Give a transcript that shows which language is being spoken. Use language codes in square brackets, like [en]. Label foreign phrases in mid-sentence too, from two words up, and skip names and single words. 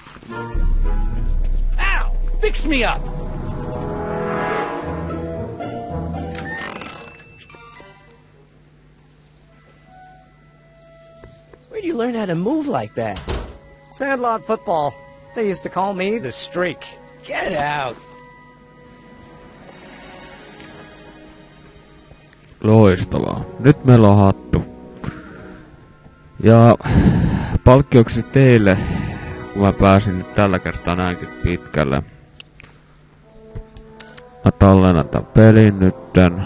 [en] Ow! Fix me up! Where'd you learn how to move like that? Sandlot football. They used to call me the Streak. Get out! [fi] Loistavaa. Nyt meillä on hattu. Ja palkkioksi teille, kun mä pääsin nyt tällä kertaa näinkin pitkälle. Mä tallennan tän pelin nytten.